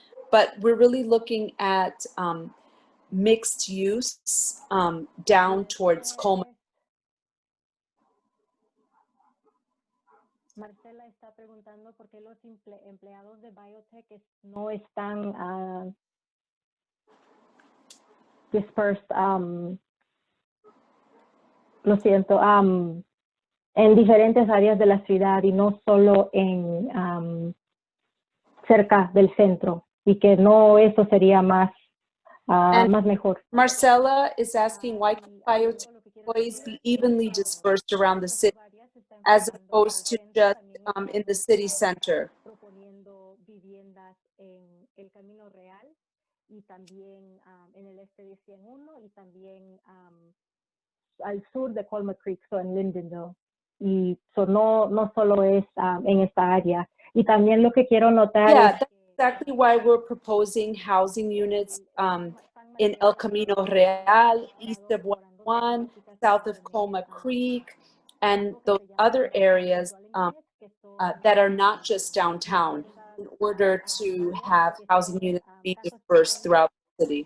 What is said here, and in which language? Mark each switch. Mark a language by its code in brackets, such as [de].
[en] But we're really looking at mixed use down towards Coleman. [es] Marcela está preguntando por qué los empleados de biotech no están dispersed, lo siento, en diferentes áreas de la ciudad y no solo en cerca del centro, y que no eso sería más, más mejor. [en] Marcela is asking, why can biotech employees be evenly dispersed around the city as opposed to just in the city center? [es] Proponiendo viviendas en el Camino Real y también en el este de 101 y también al sur de Colma Creek, so en Lindenville. Y no solo es en esta área. Y también lo que quiero notar [en] Yeah, [es] es [en] that's exactly why we're proposing housing units in El Camino Real, east of 101, south of Colma Creek, and those other areas that are not just downtown, in order to have housing units be dispersed throughout the city.